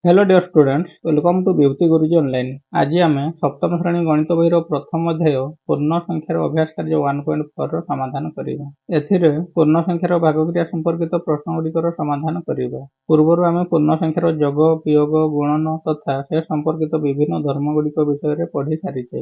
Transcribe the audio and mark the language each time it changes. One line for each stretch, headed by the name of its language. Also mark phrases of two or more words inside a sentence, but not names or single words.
English: Hello dear students, welcome to Beauty Guruji Online.
Odia: ଆଜି ଆମେ ସପ୍ତମ ଶ୍ରେଣୀ ଗଣିତ ବହିର ପ୍ରଥମ ଅଧ୍ୟାୟ ପୂର୍ଣ୍ଣ ସଂଖ୍ୟାର ଅଭ୍ୟାସ କାର୍ଯ୍ୟ 1.4 ର ସମାଧାନ କରିବା। ଏଥିରେ ପୂର୍ଣ୍ଣ ସଂଖ୍ୟାର ଭାଗକ୍ରିୟା ସମ୍ପର୍କିତ ପ୍ରଶ୍ନ ଗୁଡ଼ିକର ସମାଧାନ କରିବା। ପୂର୍ବରୁ ଆମେ ପୂର୍ଣ୍ଣ ସଂଖ୍ୟାର ଯୋଗ, ବିୟୋଗ, ଗୁଣନ ତଥା ସେ ସମ୍ପର୍କିତ ବିଭିନ୍ନ ଧର୍ମ ଗୁଡ଼ିକ ବିଷୟରେ ପଢ଼ି ସାରିଛେ।